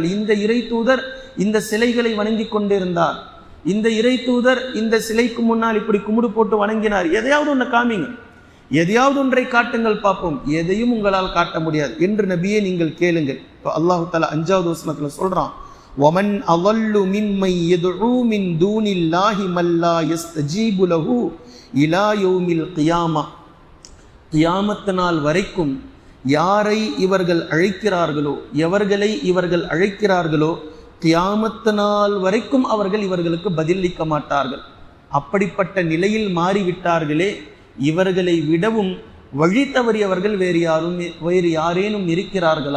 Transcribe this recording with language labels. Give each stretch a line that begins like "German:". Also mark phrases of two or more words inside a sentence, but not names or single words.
Tamil: இந்த இறை தூதர் இந்த சிலைகளை வணங்கி கொண்டிருந்தார், இந்த இறை தூதர் இந்த சிலைக்கு முன்னால் இப்படி கும்பிடு போட்டு வணங்கினார். எதையாவது ஒன்று காமிங்க, எதையாவது ஒன்றை காட்டுங்கள் பார்ப்போம். எதையும் உங்களால் காட்ட முடியாது என்று நபியே நீங்கள் கேளுங்கள். இப்போ
Arabic: الله تعالى
Tamil: 5வது வசனத்துல சொல்றான்,
Arabic: وَمَنْ أَضَلُّ مِمَّنْ يَدْعُو مِنْ دُونِ اللَّهِ مَنْ لَا يَسْتَجِيبُ لَهُ إِلَى يَوْمِ الْقِيَامَةِ.
Tamil: கியாமத் நாள் வரைக்கும் யாரை இவர்கள் அழைக்கிறார்களோ, எவர்களை இவர்கள் அழைக்கிறார்களோ, கியாமத் நாள் வரைக்கும் அவர்கள் இவர்களுக்கு பதிலளிக்க மாட்டார்கள். அப்படிப்பட்ட நிலையில் மாறிவிட்டார்களே, இவர்களை விடவும் வழி தவறியவர்கள் வேறு யாரேனும் இருக்கிறார்களா?